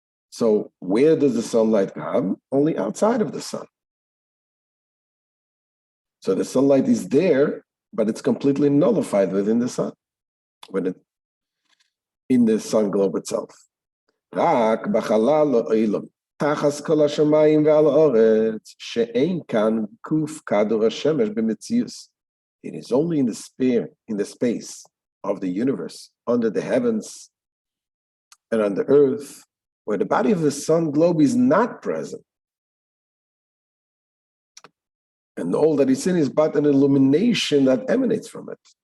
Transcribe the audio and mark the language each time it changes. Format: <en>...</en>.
<en>So where does the sunlight come? Only outside of the sun. So the sunlight is there, but it's completely nullified within the sun, in the sun globe itself.</en> <he>רק בחלל העליון, תחת כל השמיים ועל הארץ, שאין כאן גוף כדור השמש במציאות.</he> <en>It is only in the space of the universe, under the heavens and on the earth, where the body of the sun globe is not present. And all that is in is but an illumination that emanates from it.</en>